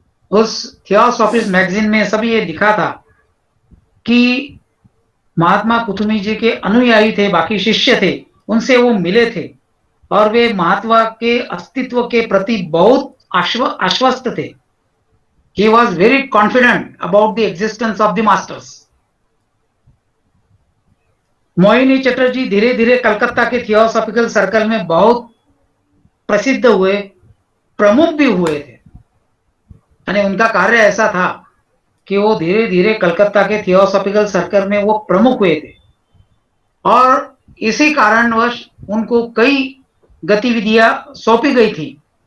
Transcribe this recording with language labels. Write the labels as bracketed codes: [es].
[hi] उस theosophist magazine में सब ये लिखा था कि महात्मा कुथुमी जी के अनुयायी थे, बाकी शिष्य थे, उनसे वो मिले थे और वे महात्मा के अस्तित्व के प्रति बहुत आश्वस्त थे। [en] He was very confident about the existence of the masters. [hi] Mohini Chatterjee धीरे धीरे कलकत्ता के थियोसॉफिकल सर्कल में बहुत प्रसिद्ध हुए, प्रमुख भी हुए थे। यानी उनका कार्य ऐसा था कि वो धीरे धीरे कलकत्ता के थियोसॉफिकल सर्कल में वो प्रमुख हुए थे, और इसी कारणवश उनको कई गतिविधियां सौंपी गई थी।